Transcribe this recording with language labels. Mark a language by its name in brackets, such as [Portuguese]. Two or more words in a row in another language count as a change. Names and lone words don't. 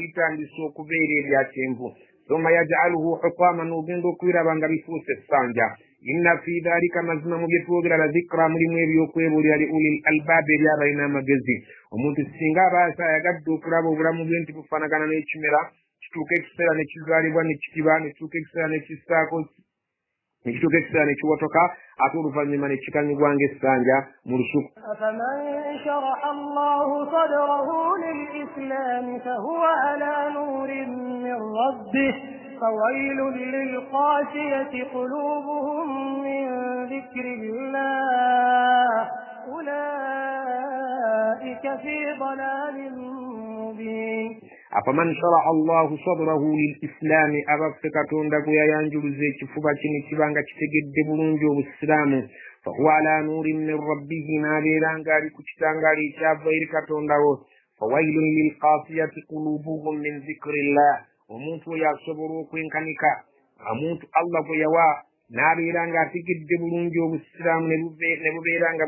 [Ganda] bitandise okubeera ebya kyenvu [Arabic] ثم يجعله حطاما [Ganda] n'ogenda okubiraba nga bifuuse essanja [Arabic] إن في ذلك [Ganda] mazima mu bye twogera [Arabic] لذكرى [Ganda] mulimu ebyokwebuulira [Arabic] لأولي الألباب [Ganda] eri abalina amagezi omuntu singa abaasa ayagadde okulaba obulamu bwe nti bufaanagana n'ekimera kituuka ekiseera ne kizaalibwa ne kikiba ne kituuka ekiseera ne kisaako nekituuka ekiseera ne kiwotoka ate oluvannyuma ne kikanyigwa ng'essanja mu lusuku [Arabic] أفمن شرح الله صدره للإسلام فهو على نور من ربه فويل للقاسية قلوبهم من ذكر الله أولئك في ضلال مبين أفمن شرح الله صدره للإسلام [Ganda] abaffe Katonda gwe yayanjuluza ekifuba kino kibanga kitegedde bulungi obusiraamu [Arabic] فهو على نور من ربه [Ganda] n'abeera ng'ali ku kitangaala ekyava eri Katonda wo [Arabic] فويل للقاسية قلوبهم من ذكر الله [Ganda] omuntu oyo asobola okwenkanika omuntu Allah gwe yawa n'abeera ng'ategedde bulungi obusiraamu ne bubeera nga mu